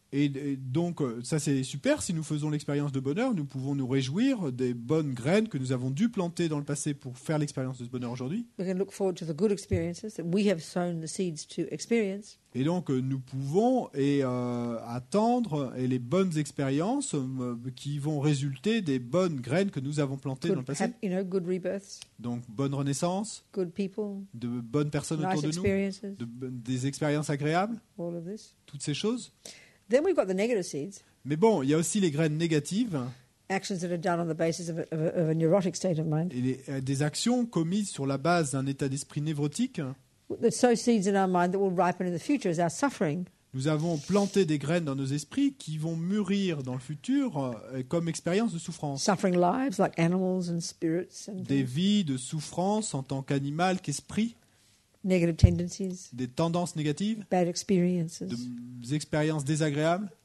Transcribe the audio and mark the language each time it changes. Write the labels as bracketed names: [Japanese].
[French] et donc ça c'est super, si nous faisons l'expérience de bonheur, nous pouvons nous réjouir des bonnes graines que nous avons dû planter dans le passé pour faire l'expérience de ce bonheur aujourd'hui. [English] We can look forward to the good experiences that we have sown the seeds to experience. [French] Et donc nous pouvons attendre les bonnes expériences qui vont résulter des bonnes graines que nous avons plantées dans le passé. [English] Good rebirths, [French] Donc bonne renaissance, [English] good people, [French] de bonnes personnes [English] nice [French] autour de nous, [English] experiences, [French] des expériences agréables, [English] all of this. [French] toutes ces choses. [English] Then we've got the negative seeds, [French] Mais bon, il y a aussi les graines négatives [English] actions that are done on the basis of a neurotic state of mind. [French] et des actions commises sur la base d'un état d'esprit névrotique, [English] That sow seeds in our mind that will ripen in the future as our suffering. [French] Nous avons planté des graines dans nos esprits qui vont mûrir dans le futur comme expérience de souffrance. [English] Suffering lives like animals and spirits and [French] Des vies de souffrance en tant qu'animal, qu'esprit, [English] negative tendencies, [French] des tendances négatives, [English] bad experiences, [French] des expériences désagréables,